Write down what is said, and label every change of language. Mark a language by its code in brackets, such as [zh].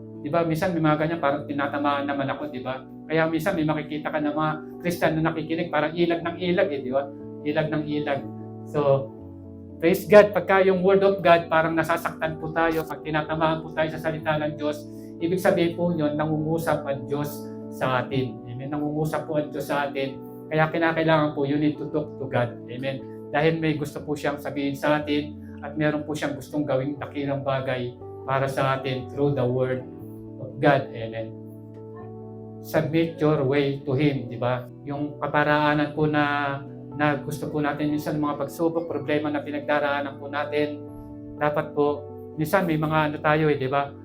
[tl] Di ba, minsan may mga ganyan, parang tinatamaan naman ako, di ba? Kaya minsan may makikita ka ng mga Christian na nakikinig, parang ilag ng ilag, di ba? Ilag ng ilag. [en] So, praise God. [tl] Pagka yung Word of God, parang nasasaktan po tayo, pag tinatamaan po tayo sa salita ng Diyos, ibig sabihin po yun, nangungusap ang Diyos sa atin. Amen? Nangungusap po ang Diyos sa atin. Kaya kinakailangan po, [en] you need to talk to God. Amen? [tl] Dahil may gusto po siyang sabihin sa atin at meron po siyang gustong gawing dakilang bagay para sa atin through the Word of God. [en] Amen. Submit your way to Him, [tl] di ba? Yung kaparaanan po na gusto po natin minsan mga pagsubok, problema na pinagdaraanan po natin, dapat po, minsan may mga tayo di ba?